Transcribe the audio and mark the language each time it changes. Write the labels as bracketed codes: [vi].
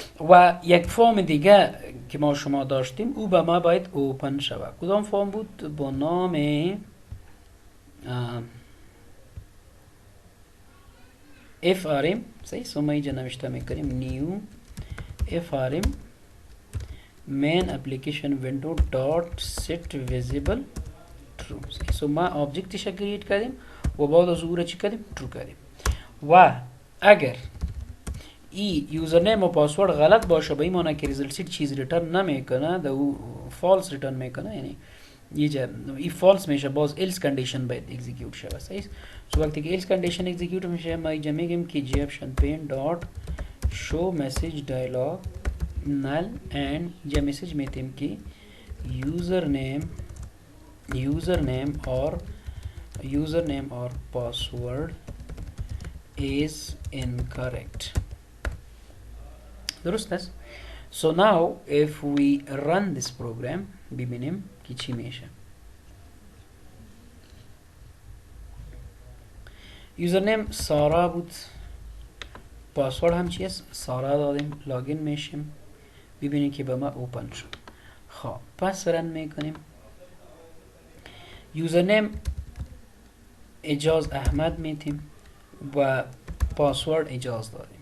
[fa] و یک فرم دیگه که ما شما داشتیم او به ما باید اوپن شوه. کدام فرم بود؟ با نام frm. صحیح. سو ما اینجا نوشته میکنیم [en] new frm main application window dot set visible true. [fa] So ما object تشا create کردیم و بعد از او را چی کردیم true کردیم و اگر ای یوزرنیم و پاسورد غلط باشه به این معنی که ریزلت سیت چیز ریترن نمیکنه ده او فالس ریترن میکنه یعنی یه ای فالس میشه باز else condition باید اکزیکیوت شه صحیح. سو وقتی که else condition اکزیکیوت میشه ما اینجا میگیم که [en] goption dot show message dialog null and [fa] اینجا مسیج میتیم که [en] username or password is incorrect. [fa] درست است. [en] So now if we run this program [fa] ببینیم که چی میشه. username سارا بود، پاسورد هم چی است؟ سارا دادیم، لاگین میشیم، ببینیم که به ما اوپن شد. خب پس رن میکنیم. username اجاز احمد میتیم و پاسورد اجاز دادیم.